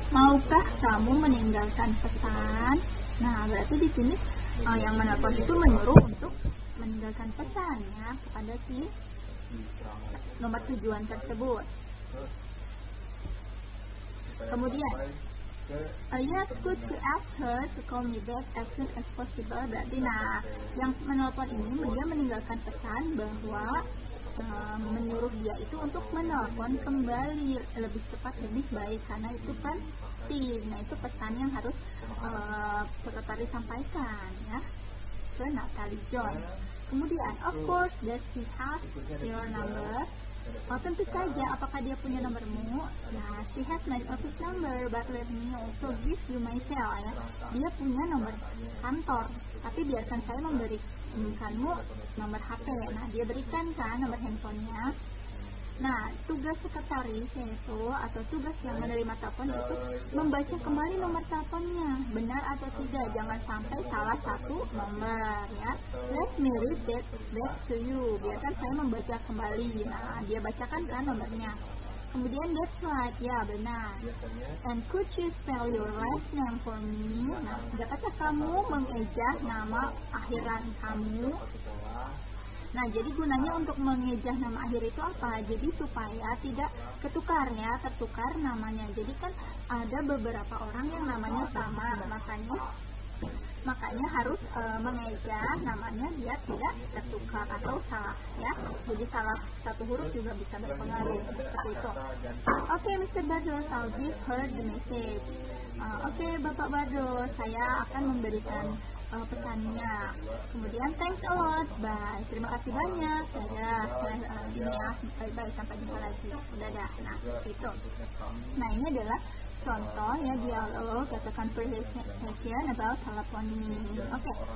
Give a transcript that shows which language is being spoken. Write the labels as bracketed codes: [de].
[id] Maukah kamu meninggalkan pesan? Nah, berarti di sini yang menelpon itu menyuruh untuk meninggalkan pesan ya kepada si nomor tujuan tersebut. Kemudian, [en] Yes, good to ask her to call me back as soon as possible. [id] Berarti, nah, yang menelpon ini dia meninggalkan pesan bahwa menyuruh dia itu untuk menelpon kembali lebih cepat lebih baik karena itu penting. Nah, itu pesan yang harus sekretaris sampaikan ya ke Natalie John. [en] Kemudian, of course, does she have your number? [id] Oh, tentu saja. Apakah dia punya nomormu? [en] Nah, she has my office number, but let me also give you my cell ya. [id] Dia punya nomor kantor, tapi biarkan saya memberikanmu nomor HP. Nah, dia berikan kan nomor handphonenya. Nah, tugas sekretaris yaitu atau tugas yang menerima telepon itu membaca kembali nomor teleponnya, benar atau tidak, jangan sampai salah satu nomor ya. [en] Let me read that back to you. [id] Biarkan saya membaca kembali. Nah, dia bacakan kan nomornya. Kemudian [en] that's right, [id] ya benar. [en] And could you spell your last name for me? [id] Nah, dapatkah kamu mengejah nama akhiran kamu? Nah, jadi gunanya untuk mengejah nama akhir itu apa? Jadi supaya tidak ketukar namanya. Jadi kan ada beberapa orang yang namanya sama, makanya harus mengejah namanya biar tidak tertukar atau salah ya. Jadi salah satu huruf juga bisa berpengaruh seperti itu. Oke, Mr. [en] Bardos, I'll give her the message. [id] Oke, Bapak Bardos, saya akan memberikan pesannya. Kemudian [en] thanks a lot, bye. [id] Terima kasih banyak. Dadah. Bye, sampai jumpa lagi. Dadah. Nah, itu. Nah, ini adalah contoh ya dialog atau [en] conversation about telephoning. [id] Oke.